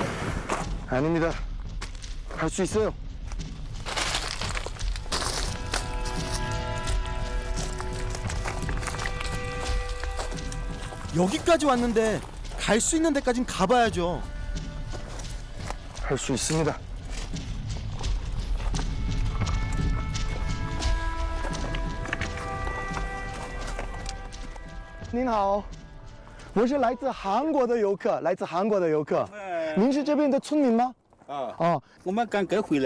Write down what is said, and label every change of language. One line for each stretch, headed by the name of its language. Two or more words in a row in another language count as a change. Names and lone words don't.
Korean: 아닙니다. 할 수 있어요. 여기까지 왔는데 갈 수 있는 데까진 가봐야죠. 할 수 있습니다.
Chinese: 您好，我是来自韩国的游客，来自韩国的游客。您是这边的村民吗？哦，我们刚刚回来，